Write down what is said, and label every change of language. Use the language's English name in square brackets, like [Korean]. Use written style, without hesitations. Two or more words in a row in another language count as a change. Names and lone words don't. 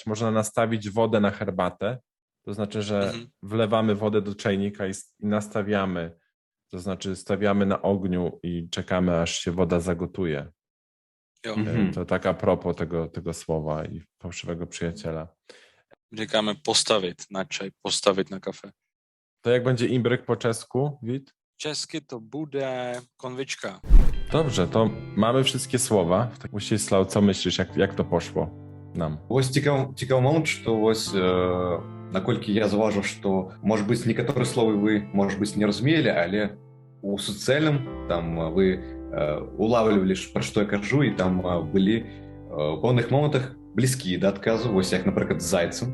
[Polish] Można nastawić wodę na herbatę. To znaczy, że wlewamy wodę do czajnika i nastawiamy. To znaczy stawiamy na ogniu i czekamy, aż się woda zagotuje. To tak a propos tego słowa i fałszywego przyjaciela. [Czech] Říkáme postavit na čaj, postavit na kafe. [Polish] To jak będzie imbryk po czesku, Wit? [Czech] Česky to bude konvička. [Polish] Dobrze, to mamy wszystkie słowa. Musieslał, co myślisz, jak to poszło nam? [Belarusian] Вось цікавы момант, што вось наколькі я заўважыў, што можа быць некаторыя словы вы можа быць не разумелі, але у суцэльным там вы улавлівалі, пра што я кажу, і там былі у пэўных момантах блізкія да адказу, вось як, напрыклад, з зайцам.